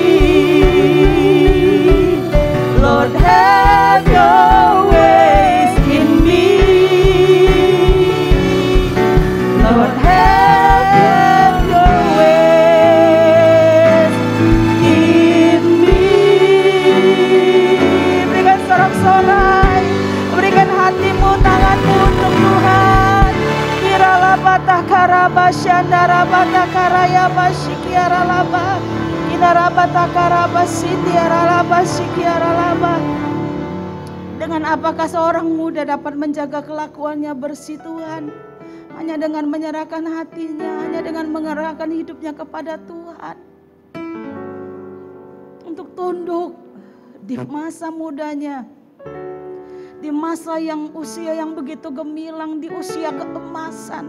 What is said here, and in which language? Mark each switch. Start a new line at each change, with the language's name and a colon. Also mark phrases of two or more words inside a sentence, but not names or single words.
English: Lord, have your ways in me. Lord, have your ways in me.
Indonesian: Berikan sorak-sorai, berikan hatimu, tanganmu untuk Tuhan. Kirala batah karaba syandara batah karaya basyikiara laba. Kinara batah karaba sindiara laba syikiara laba. Dengan apakah seorang muda dapat menjaga kelakuannya bersih Tuhan? Hanya dengan menyerahkan hatinya, hanya dengan mengerahkan hidupnya kepada Tuhan. Untuk tunduk di masa mudanya, di masa yang usia yang begitu gemilang, di usia keemasan.